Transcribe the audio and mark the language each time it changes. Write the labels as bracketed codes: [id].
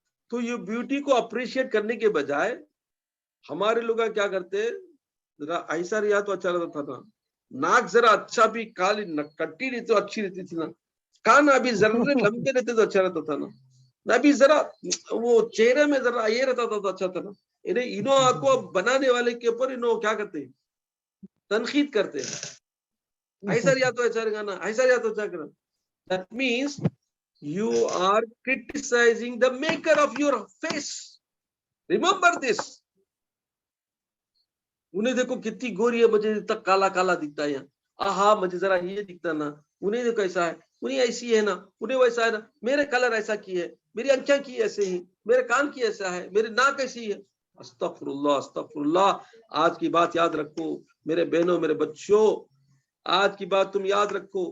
[ur] تو یہ بیوٹی کو اپریشیٹ کرنے کے بجائے ہمارے لوگ کیا کرتے، ذرا ایسا رہا تو اچھا رہتا تھا نا، ناک ذرا اچھا بھی کالی کٹی رہتی تو اچھی رہتی تھی نا، کان ابھی ذرا لمبے رہتے تو اچھا رہتا تھا نا، ابھی ذرا وہ چہرے میں ذرا یہ رہتا تھا تو اچھا تھا نا. انہوں کو بنانے والے کے اوپر انہوں کیا کرتے ہیں، تنقید کرتے ہیں. ایسا رہا تو اچھا رہا نا، ایسا رہا تو اچھا کرنا. [en] That means you are criticizing the maker of your face. Remember this. [ur] انہیں دیکھو کتنی گوری ہے، مجھے تک کالا کالا دکھتا ہے، آہا مجھے ذرا یہ دکھتا نا، انہیں دیکھو ایسا ہے، انہیں ایسی ہے نا، انہیں ویسا ہے نا، میرے کلر ایسا کی ہے، میری آنکھیں کی ایسے ہی، میرے کان کی ایسا ہے، میرے ناک ایسی ہے. استغفر اللہ استغفر اللہ. آج کی بات یاد رکھو میرے بہنوں، میرے بچوں، آج کی بات تم یاد رکھو.